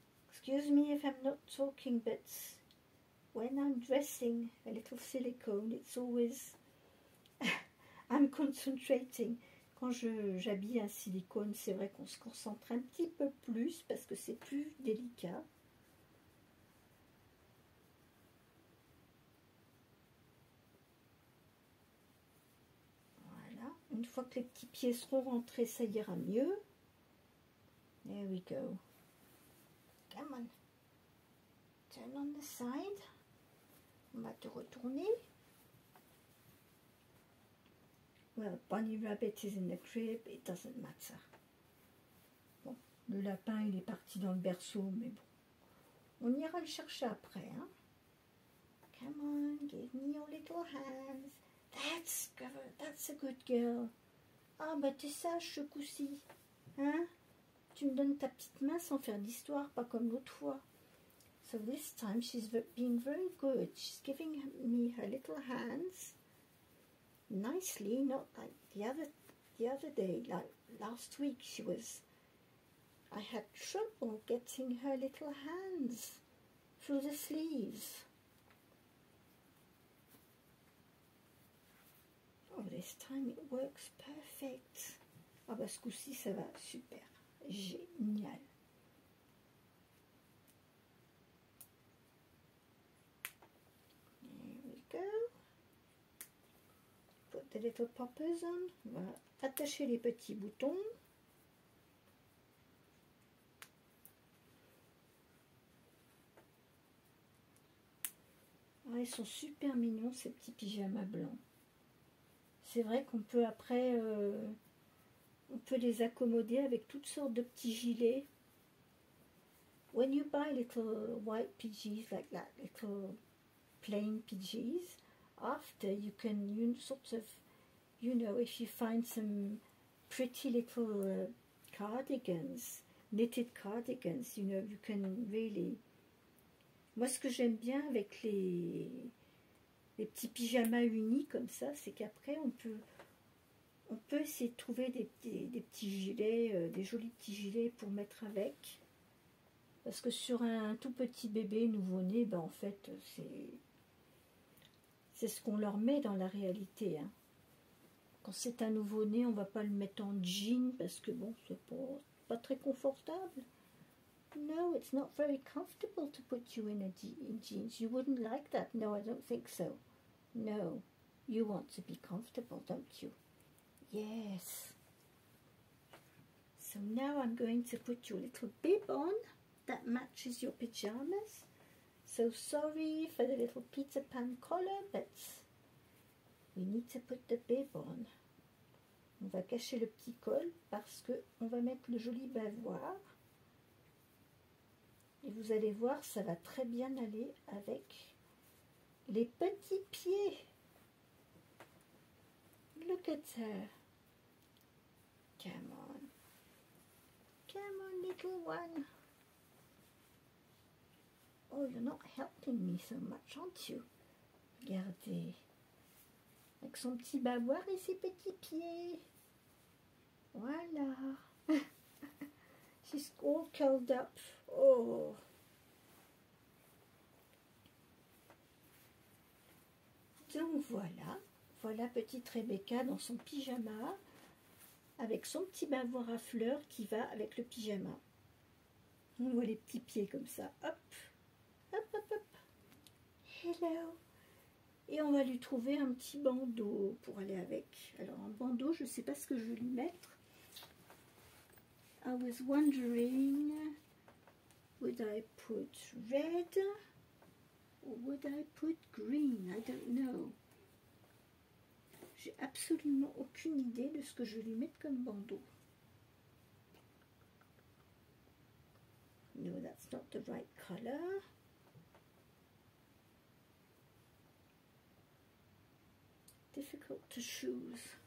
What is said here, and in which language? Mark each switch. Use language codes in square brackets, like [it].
[en] Excuse me if I'm not talking, but when I'm dressing a little silicone, it's always I'm concentrating. [fr] Quand j'habille un silicone, c'est vrai qu'on se concentre un petit peu plus parce que c'est plus délicat. Voilà. Une fois que les petits pieds seront rentrés, ça ira mieux. [en] There we go. Come on. Turn on the side. [fr] On va te retourner. [en] Well, Bunny Rabbit is in the crib, it doesn't matter. [fr] Bon, le lapin, il est parti dans le berceau, mais bon. On ira le chercher après, hein. [en] Come on, give me your little hands. That's a good girl. [fr] Ah, bah t'es sage ce coup-ci. Hein? Tu me donnes ta petite main sans faire d'histoire, pas comme l'autre fois. [en] So this time she's being very good. She's giving me her little hands nicely, not like the other day, like last week I had trouble getting her little hands through the sleeves. Oh, this time it works perfect. [fr] Ah bah ce coup-ci ça va super, génial. [en] There we go. the little poppers on. [fr] On va attacher les petits boutons. Ah, ils sont super mignons ces petits pyjamas blancs. C'est vrai qu'on peut après, on peut les accommoder avec toutes sortes de petits gilets. [en] When you buy little white PJs like that, little plain PJs, after you can sort of, you know, if you find some pretty little cardigans, knitted cardigans, you know, you can really... [fr] Moi, ce que j'aime bien avec les petits pyjamas unis comme ça, c'est qu'après, on peut essayer de trouver des petits gilets, des jolis petits gilets pour mettre avec. Parce que sur un tout petit bébé nouveau-né, ben en fait, c'est ce qu'on leur met dans la réalité. Hein. Quand c'est un nouveau-né, on ne va pas le mettre en jean parce que bon, c'est pas très confortable. [en] No, it's not very comfortable to put you in jeans. You wouldn't like that. No, I don't think so. No, you want to be comfortable, don't you? Yes. So now I'm going to put your little bib on that matches your pajamas. So sorry for the little Peter Pan collar, but we need to put the bib on. [fr] On va cacher le petit col parce que on va mettre le joli bavoir. Et vous allez voir, ça va très bien aller avec les petits pieds. [en] Look at her. Come on. Come on, little one. Oh, you're not helping me so much, aren't you? [fr] Regardez. Avec son petit bavoir et ses petits pieds. [en] Voilà. She's all curled up. Oh. [fr] Donc voilà. Voilà petite Rebecca dans son pyjama. Avec son petit bavoir à fleurs qui va avec le pyjama. On voit les petits pieds comme ça. Hop. Hop, hop, hop. Hello. Et on va lui trouver un petit bandeau pour aller avec. Alors un bandeau, je ne sais pas ce que je vais lui mettre. [en] I was wondering, would I put red or would I put green? I don't know. [fr] J'ai absolument aucune idée de ce que je vais lui mettre comme bandeau. [en] No, that's not the right color. Difficult to choose.